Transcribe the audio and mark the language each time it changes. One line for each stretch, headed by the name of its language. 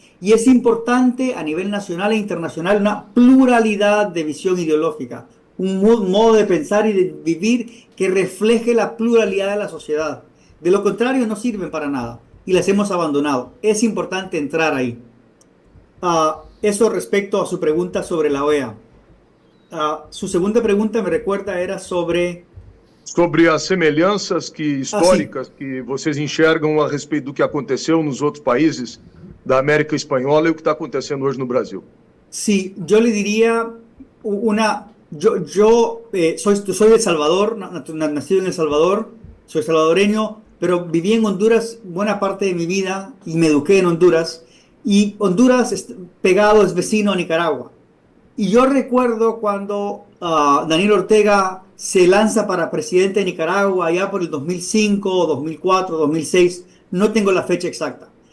Spanish: Y es importante a nivel nacional e internacional una pluralidad de visión ideológica, un modo de pensar y de vivir que refleje la pluralidad de la sociedad. De lo contrario no sirven para nada y las hemos abandonado. Es importante entrar ahí. Eso respecto a su pregunta sobre la OEA. Su segunda pregunta me recuerda era sobre
Portuguese: as semelhanças históricas que vocês enxergam a respeito do que aconteceu nos outros países da América Espanhola e o que está acontecendo hoje no Brasil.
Spanish: Sí, yo le diría soy de El Salvador, nacido en El Salvador, soy salvadoreño, pero viví en Honduras buena parte de mi vida y me eduqué en Honduras. Y Honduras es vecino a Nicaragua. Y yo recuerdo cuando Daniel Ortega se lanza para presidente de Nicaragua allá por el 2005, 2004, 2006, no tengo la fecha exacta.